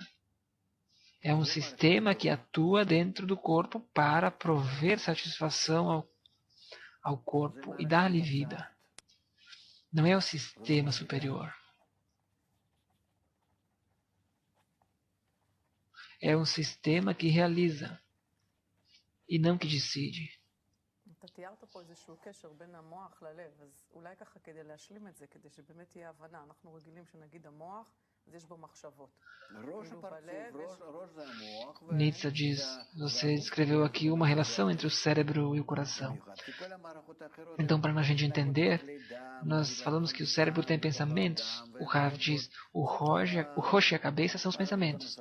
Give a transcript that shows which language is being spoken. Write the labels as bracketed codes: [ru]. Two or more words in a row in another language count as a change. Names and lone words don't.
[pt] É um sistema que atua dentro do corpo para prover satisfação ao corpo e dar-lhe vida. Não é o sistema superior. É um sistema que realiza e não que decide. [he] אתה תיארת פה איזשהו קשר בין המוח ללב, אז אולי ככה כדי להשלים את זה, כדי שבאמת תהיה הבנה. אנחנו רגילים שנגיד המוח, אז יש בו מחשבות. [pt] Nietzsche diz, você descreveu aqui uma relação entre o cérebro e o coração. Então, para a gente entender, nós falamos que o cérebro tem pensamentos. O Rav diz, o Rosh e a cabeça são os pensamentos.